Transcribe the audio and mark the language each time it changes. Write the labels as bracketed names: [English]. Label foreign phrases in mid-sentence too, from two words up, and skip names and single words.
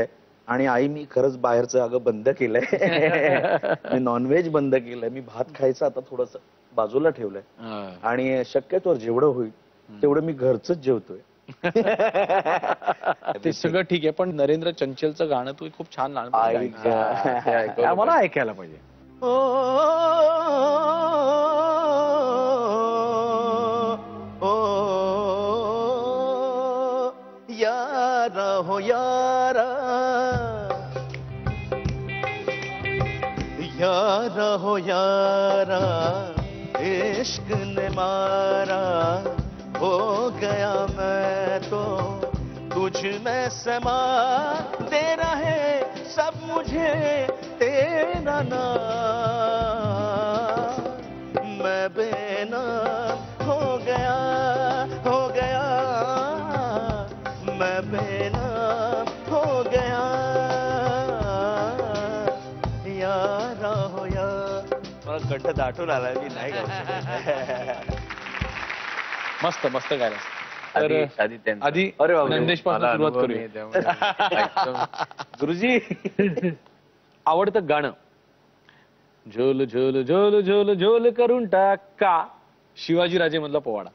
[Marathi] आणि आई, मी खरंच बाहेरचं अगं बंद केलंय, मी नॉनव्हेज बंद केलंय, मी भात खायचं आता थोडस बाजूला ठेवलंय आणि शक्यतोवर जेवढं होईल तेवढं मी घरचंच जेवतोय. ते सगळं ठीक आहे, पण नरेंद्र चंचलचं गाणं तू खूप छान मला ऐकायला पाहिजे. [Hindi] यारा हो यारा, यारा हो यारा, इश्क ने मारा, हो गया मैं तो तुझ में समा, तेरा है सब मुझे तेरा नाम, मैं बेनाम हो गया, मैं बेनाम हो गया, यारा हो यार. [Marathi] मला कंठ दाटून आलाय, मी नाही गाऊ शकत. मस्त मस्त गायला. आधी नंदेश पासून सुरुवात करूया. गुरुजी, आवडतं गाणं? झोल झोल झोल झोल झोल करून टाका, शिवाजी राजे मधला पोवाडा.